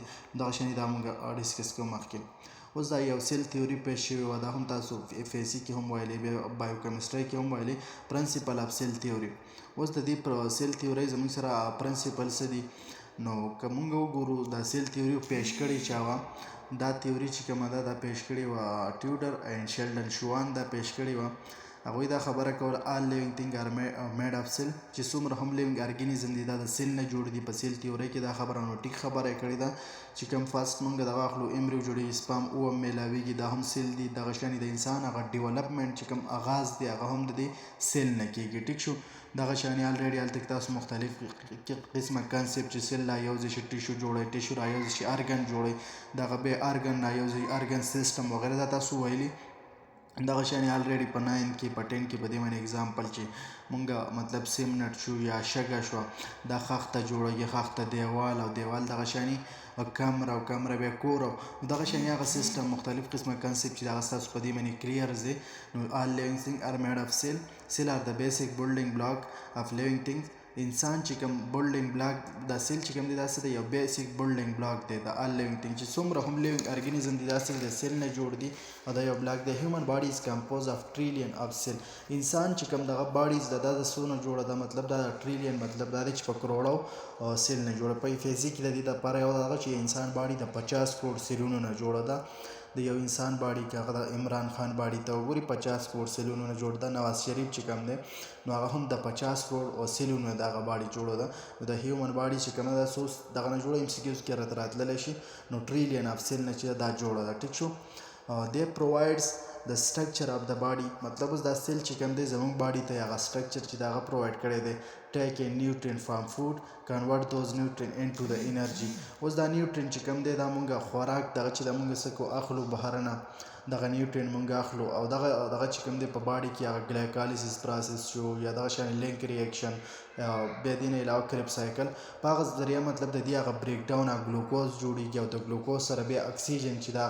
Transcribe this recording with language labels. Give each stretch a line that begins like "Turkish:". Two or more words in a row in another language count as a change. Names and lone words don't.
Pashto: دغه شانې دا موږ ډسکس کوو مخکې. اوس دا یو
English: cell theory
Pashto: پیش شوې وه، دا هم تاسو اف ایس سی کې هم ویلې، بیا بایو کیمسټري کې هم ویلې،
English: principle of cell theory.
Pashto: اوس د دې
English: cell theory
Pashto: زموږ سره پرنسپل څه دي نو که موږ وګورو د
English: cell theory
Pashto: پیش کړې چا وه دا تیوري چې کومه ده دا پیش کړې وه ټیوډر اینډ شیلډن شوان دا پیش کړې وه هغوی دا خبره کوله
English: all living things are made of cell
Pashto: چې څومره هم
English: living organism
Pashto: دي دا د سیل نه جوړ دي په
English: cell theory
Pashto: کې دا خبره نو ټیک خبره یې کړې ده چې کوم فرست موږ دغه اخلو امبریو جوړېږي
English: sperm ovum
Pashto: میلاویږي دا هم سیل دي دغه شانې د انسان هغه ډیولپمنټ چې کوم آغاز دی هغه هم د دې سیل نه کېږي ټیک شو دغه شانې الریډي هلته کې تاسو مختلف قسمه کنسپټ چې سیل رایوځي شي ټیشو جوړوي ټیشو رایوځي شي ارګن جوړوي دغه بیا ارګن رایوځي ارګن سیسټم وغیره دا تاسو ویلي دغه شانې الریډي په 9 کې په 10 کې په دې باندې اگزامپل چې مونږ مطلب سیمنټ شو یا شګه شوه دا خښته جوړوي خښته دیوال او دیوال دغه شانې کمره او کمره بیا کور او دغه شانې هغه سیسټم مختلف قسمه کنسپټ چې دغه ستاسو په دې باندې کلیئر دی نو
English: all living things are made of cell are the basic building block of living things
Pashto: انسان چې کوم بلډینګ بلاک دا سیل چې کوم دی دا څه دی یو
English: basic building block
Pashto: دی د
English: all living thing
Pashto: چې څومره هم
English: living organism
Pashto: دي دا څه د سیل نه جوړ دي او دا یو بلاک دی
English: human body is compose of trillion of cell
Pashto: انسان چې کوم دغه باډیز دا د څونه جوړه ده مطلب دا ټریلیون مطلب دا دی چې په کروڑو سیل نه جوړه په فزیک د دې لپاره یو دغه چې انسان باډي د 50 کروڑ سیلونو نه جوړه ده د یو انسان باډي کې هغه د عمران خان باډي ته وګوري 50 کروڑ سیلونو نه جوړ ده نواز شریف چې کوم دی نو هغه هم د 50 کروڑ سیلونو نه دغه باډي جوړه ده نو د
English: human body
Pashto: چې کوم ده سو دغه نه جوړه ام سی کیوز کې راتللی شي نو
English: trillion of cell
Pashto: نه چې دا جوړه ده ټیک شو
English: they provides the structure of the body
Pashto: مطلب اوس دا سیل چې کوم دی زموږ باډي ته هغه سټرکچر چې دا هغه پرووایډ کړی دی
English: take a nutrient from food convert those nutrient into the energy
Pashto: اوس دا نیوټرین چې کوم دی دا مونږ خوراک دغه چې دا مونږ څه کو اخلو بهرنه دغه نیوټرین مونږ اخلو او دغه چې کوم دی په باډي کې هغه ګلایکالیسس پروسس شو یا دغه شان
English: link reaction
Pashto: بیا دې نه علاوه کریب سایکل په هغه ذریعه مطلب د دې هغه
English: break down
Pashto: او ګلوکوز جوړیږي او د ګلوکوز سره بیا اکسیجن چې دا